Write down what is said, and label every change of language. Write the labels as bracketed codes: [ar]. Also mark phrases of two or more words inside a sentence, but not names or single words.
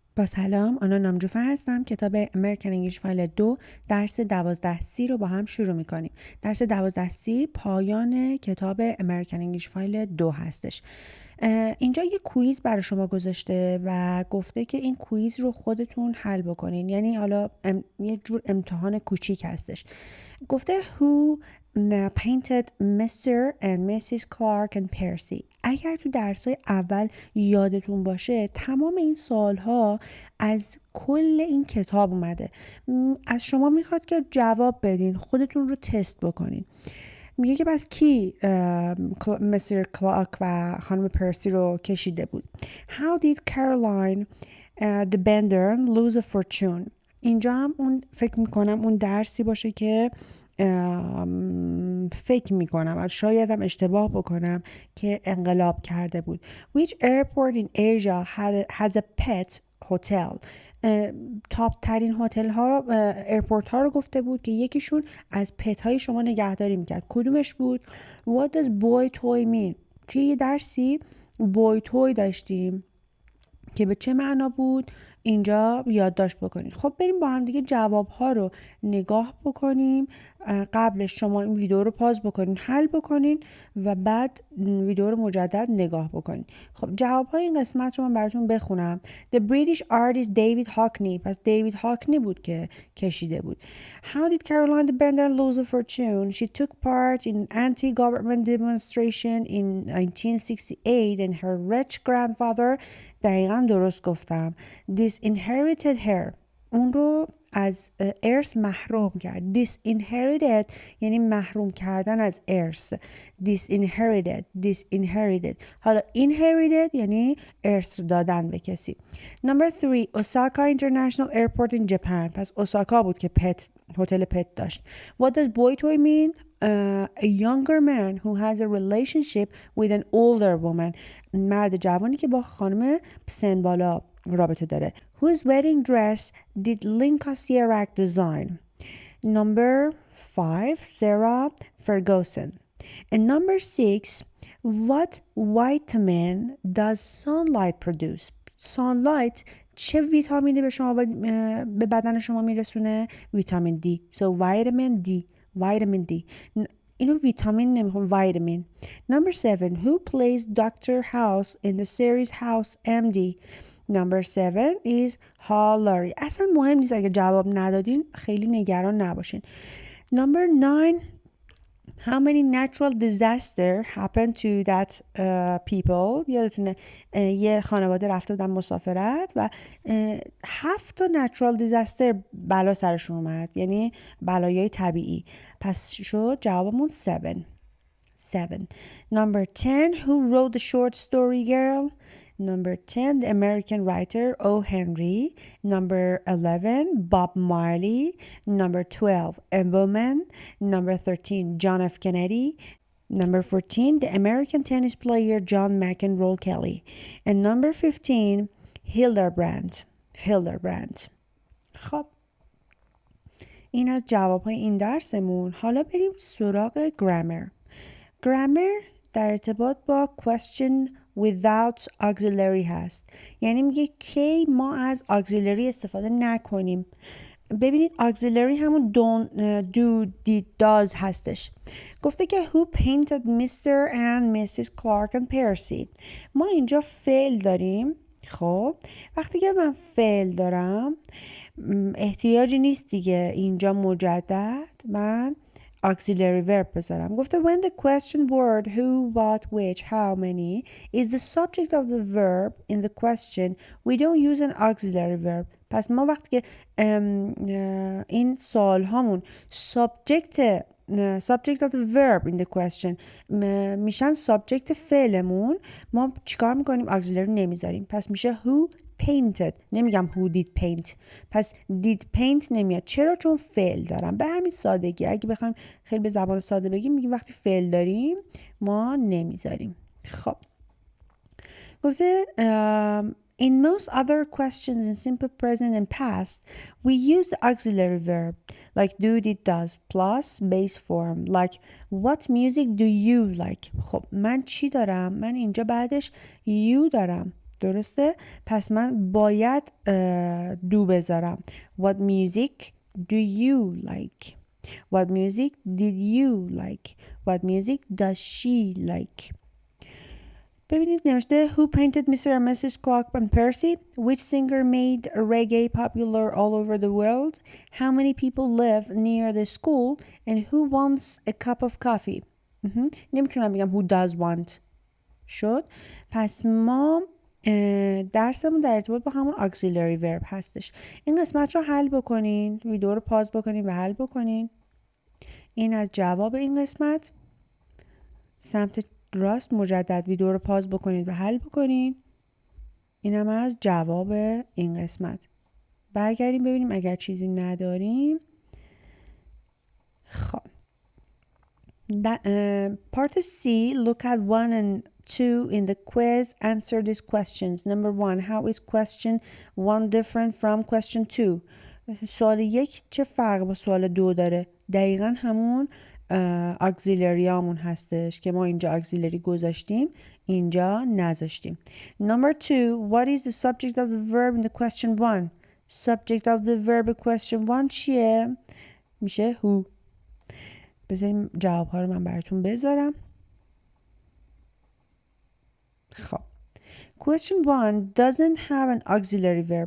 [fa] با سلام، آنا نامجوفر هستم. کتاب امریکن انگلیش فایل 2 درس 12C رو با هم شروع میکنیم. درس 12C پایان کتاب امریکن انگلیش فایل 2 هستش. اینجا یه کویز برای شما گذاشته و گفته که این کویز رو خودتون حل بکنین. یعنی حالا یه جور امتحان کوچیک هستش. [en] گفته who painted Mr. and Mrs. Clark and Percy. [fa] اگر تو درسای اول یادتون باشه تمام این سوالها از کل این کتاب اومده. از شما میخواد که جواب بدین، خودتون رو تست بکنین. میگه که بس کی مستر کلارک و خانم پرسی رو کشیده بود. [en] How did Caroline the Bender lose a fortune. [fa] اینجا هم فکر میکنم اون درسی باشه که فکر میکنم شاید هم اشتباه بکنم که انقلاب کرده بود. [en] Which airport in Asia has a pet hotel. [fa] تاپ ترین هتل ها ایرپورت ها رو گفته بود که یکیشون از پت های شما نگهداری میکرد. کدومش بود؟ [en] What does boy toy mean. [fa] توی یه درسی [en] boy toy [fa] داشتیم که به چه معنا بود اینجا یادداشت بکنید. خب بریم با هم دیگه جواب ها رو نگاه بکنیم. قبلش شما این ویدیو رو پاز بکنین، حل بکنین و بعد ویدیو رو مجدد نگاه بکنین. خب جواب های این قسمت رو من براتون بخونم. [en] The British artist David Hockney. [fa] پس دیوید هاکنی بود که کشیده بود. [en] How did Caroline the Bender lose a fortune? She took part in an anti-government demonstration in 1968 and her rich grandfather. [fa] دقیقا درست گفتم. [en] Disinherited her. [fa] اون رو از ارث محروم کرد. Disinherited یعنی محروم کردن از ارث. Disinherited. حالا inherited یعنی ارث دادن به کسی. [en] Number 3. Osaka International Airport in Japan. [fa] پس اوساکا بود که هتل پت داشت. [en] What does boy toy mean? A younger man who has a relationship with an older woman. [fa] مرد جوانی که با خانم سن بالا رابطه داره. [en] Whose wedding dress did لینکش design? Number 5. Sarah Ferguson. And number 6. What vitamin does sunlight produce? [fa] Sunlight چه ویتامینی به شما به بدن شما میرسونه؟ ویتامین دی. [en] So vitamin D. [fa] اینو ویتامین نمیخوام، ویتامین. [en] Number 7. Who plays Dr. House in the series House MD? Number 7 is Hillary. [fa] اصلا مهم نیست اگه جواب ندادین، خیلی نگران نباشین. [en] Number 9. How many natural disaster happened to that people? [fa] یادتونه یه خانواده رفته بودن مسافرت و 7 تا [en] natural disaster [fa] بلا سرشون اومد، یعنی بلایای طبیعی. پس شد جوابمون 7. [en] Number 10. Who wrote the short story Girl? Number 10, the American writer O. Henry. Number 11, Bob Marley. Number 12, a woman. Number 13, John F. Kennedy. Number 14, the American tennis player John McEnroe Kelly. And number 15, Hildebrand. [fa] خب این از جواب‌های این درسمون. حالا بریم سراغ گرامر در ارتباط با [en] question without auxiliary [fa] هست. یعنی میگه کی ما از auxiliary استفاده نکنیم. ببینید auxiliary همون [en] do, did, does [fa] هستش. گفته که who painted Mr. and Mrs. Clark and Percy. ما اینجا فعل داریم. خب وقتی که من فعل دارم احتیاجی نیست دیگه اینجا مجدد من [en] auxiliary verb [fa] بذارم. [en] گفته when the question word who, what, which, how many is the subject of the verb in the question we don't use an auxiliary verb. [fa] پس ما وقتی که این سوال هامون [en] subject of the verb in the question [fa] میشن subject فعلمون، ما چیکار میکنیم؟ auxiliary نمیذاریم. پس میشه [en] who painted. [fa] نمیگم [en] who did paint. [fa] پس [en] did paint [fa] نمیاد. چرا؟ چون فعل دارم. به همین سادگی. اگه بخوایم خیلی به زبان ساده بگیم میگیم وقتی فعل داریم ما نمیذاریم. خب گفته [en] in most other questions in simple present and past we use the auxiliary verb like do, did, does plus base form like what music do you like. [fa] خب من چی دارم؟ من اینجا بعدش you دارم. درسته؟ پس من باید do بذارم. [en] What music do you like? What music did you like? What music does she like? [fa] ببینید نوشته [en] Who painted Mr. and Mrs. Clark and Percy? Which singer made reggae popular all over the world? How many people live near the school? And who wants a cup of coffee? [fa] نمیتونم بگم [en] who does want. [fa] شد. پس ما درسمون در ارتباط با همون [en] auxiliary verb [fa] هستش. این قسمت رو حل بکنین. ویدیو رو پاز بکنین و حل بکنین. این از جواب این قسمت. سمت راست مجدد ویدیو رو پاز بکنید و حل بکنین. اینم از جواب این قسمت. برگردیم ببینیم اگر چیزی نداریم. [en] خب part C, look at 1 and 2 in the quiz. Answer these questions. Number 1, how is question 1 different from question 2? [fa] سوال 1 چه فرق با سوال 2 داره؟ دقیقا همون auxiliary همون هستش که ما اینجا auxiliary گذاشتیم، اینجا نذاشتیم. [en] Number 2, what is the subject of the verb in the question 1? Subject of the verb in question 1 چیه؟ [fa] میشه who. بذاریم جواب ها رو من براتون بذارم. [en] خب question 1 doesn't have an auxiliary verb.